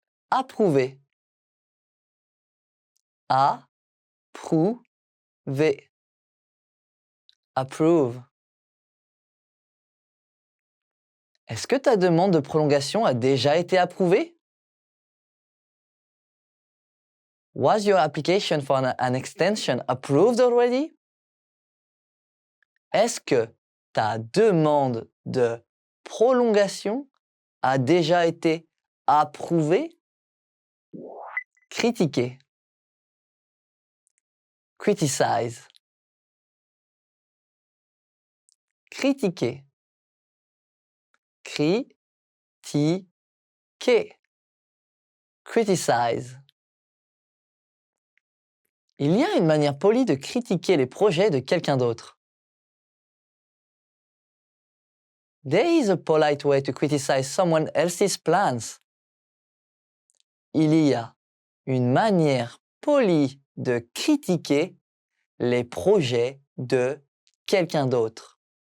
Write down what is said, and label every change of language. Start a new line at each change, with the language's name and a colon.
French: Approuver. Approuver.
English: Approve.
French: Est-ce que ta demande de prolongation a déjà été approuvée?
English: Was your application for an extension approved already?
French: Est-ce que ta demande de prolongation a déjà été approuvée? Critiquer.
English: Criticize.
French: Critiquer. Critiquer.
English: Criticize.
French: Il y a une manière polie de critiquer les projets de quelqu'un d'autre.
English: There is a polite way to criticize someone else's plans.
French: Il y a une manière polie de critiquer les projets de quelqu'un d'autre.